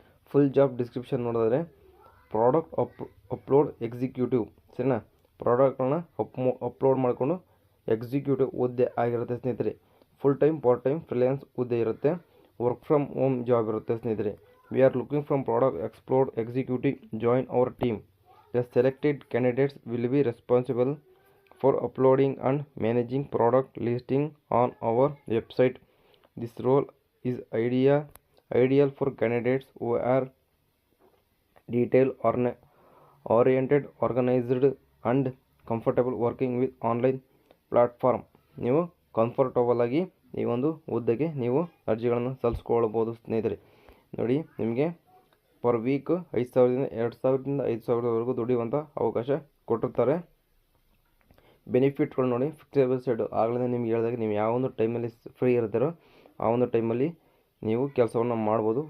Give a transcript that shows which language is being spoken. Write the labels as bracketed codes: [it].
[kn] Full job description ನೋಡಿದ್ರೆ, product upload executive. ಸರಿನಾ? ಪ್ರಾಡಕ್ಟ್ಗಳನ್ನ upload ಮಾಡಿಕೊಂಡು ಎಕ್ಸಿಕ್ಯೂಟಿವ್ ಹುದ್ದೆ ಆಗಿರುತ್ತೆ ಸ್ನೇಹಿತರೆ. Full time, part time, freelance ಹುದ್ದೆ ಇರುತ್ತೆ. ವರ್ಕ್ ಫ್ರಮ್ ಹೋಮ್ ಜಾಬ್ ಇರುತ್ತೆ ಸ್ನೇಹಿತರೆ. [en] We are looking from product explored executive join our team. The selected candidates will be responsible for uploading and managing product listing on our website. This role is ideal for candidates who are detail-oriented, organized, and comfortable working with online platform. [kn] ನೀವು comfortable ಆಗಿ ಈ ಒಂದು ಹುದ್ದೆಗೆ ನೀವು ಅರ್ಜಿಗಳನ್ನು ಸಲ್ಲಿಸ್ಕೊಳ್ಬೋದು ಸ್ನೇಹಿತರೆ. ನೋಡಿ, ನಿಮಗೆ ಪರ್ ವೀಕ್ 2000ದಿಂದ 5000ವರೆಗೂ ದುಡಿಯುವಂಥ ಅವಕಾಶ ಕೊಟ್ಟಿರ್ತಾರೆ. ಬೆನಿಫಿಟ್ಗಳು ನೋಡಿ, ಫಿಕ್ಸಬಲ್ ಶೆಡ್ಯೂಲ್. ಆಗಲೇ ನಿಮ್ಗೆ ಹೇಳಿದಾಗ ನೀವು ಯಾವ ಒಂದು ಟೈಮಲ್ಲಿ ಫ್ರೀ ಇರ್ತಾರೋ ಆ ಒಂದು ಟೈಮಲ್ಲಿ ನೀವು ಕೆಲಸವನ್ನು ಮಾಡ್ಬೋದು.